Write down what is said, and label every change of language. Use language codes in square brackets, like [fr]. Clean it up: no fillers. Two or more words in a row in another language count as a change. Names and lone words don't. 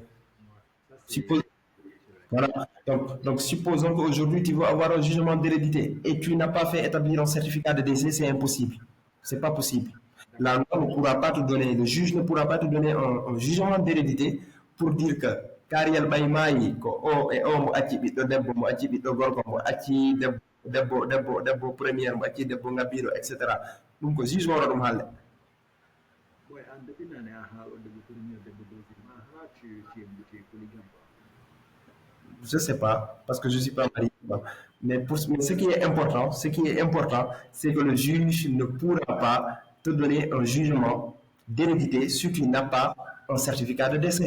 [fr] Ouais, ça, Suppose, c'est vrai. voilà. Donc, supposons qu'aujourd'hui, tu veux avoir un jugement d'hérédité et tu n'as pas fait établir un certificat de décès, c'est impossible. C'est pas possible. La D'accord. loi ne pourra pas te donner, le juge ne pourra pas te donner un jugement d'hérédité pour dire que Kariel Baïmaï, [ff] ko o et o mo acci ɓiɗɗo debbo mo acci ɓiɗɗo gorko mo acci debbo première mo acci debbo ngabiro [fr] etc. [ff] ɗum ko juge woro ɗum halle. [fr] Ouais, en depuis l'année, au début, premier, début, deuxième, tu es polygame, quoi. Je sais pas, parce que je suis pas marié. Mais ce qui est important, c'est que le juge ne pourra pas te donner un jugement d'hérédité si tu n'as pas un certificat de décès.